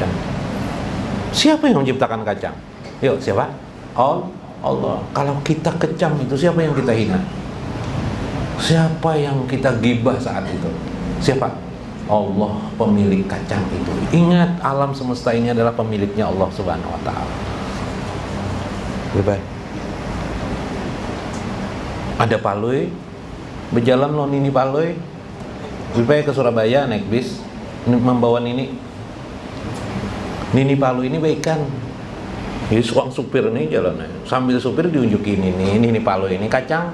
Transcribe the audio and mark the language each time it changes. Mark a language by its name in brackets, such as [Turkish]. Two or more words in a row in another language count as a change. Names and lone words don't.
[Indonesian] Siapa yang menciptakan kacang? Yuk, siapa? Allah. Kalau kita kecam itu, siapa yang kita hina? Siapa yang kita gibah saat itu? Siapa? Allah, pemilik kacang itu. Ingat, alam semesta ini adalah pemiliknya Allah [Arabic] سبحانه وتعالى. [Indonesian] Baik. [Banjar] Ada palui, berjalan lo nini palui. [Indonesian] Sampai ke Surabaya naik bis, membawa Nini Palu ini baikan. Jadi seorang supir nih jalannya, sambil supir diunjukin Nini Palu ini kacang.